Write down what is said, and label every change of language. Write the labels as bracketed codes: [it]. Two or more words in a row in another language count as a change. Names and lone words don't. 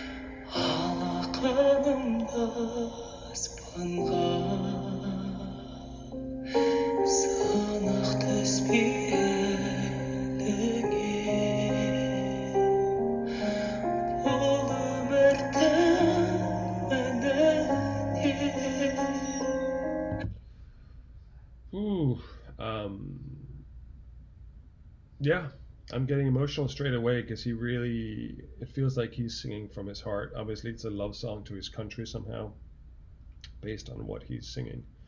[kk] алақанымды аспанға сынық түспей еліңе бұл өмірдің мәніне. [en] Ooh, yeah, I'm getting emotional straight away because it feels like he's singing from his heart. Obviously, it's a love song to his country somehow, based on what he's singing.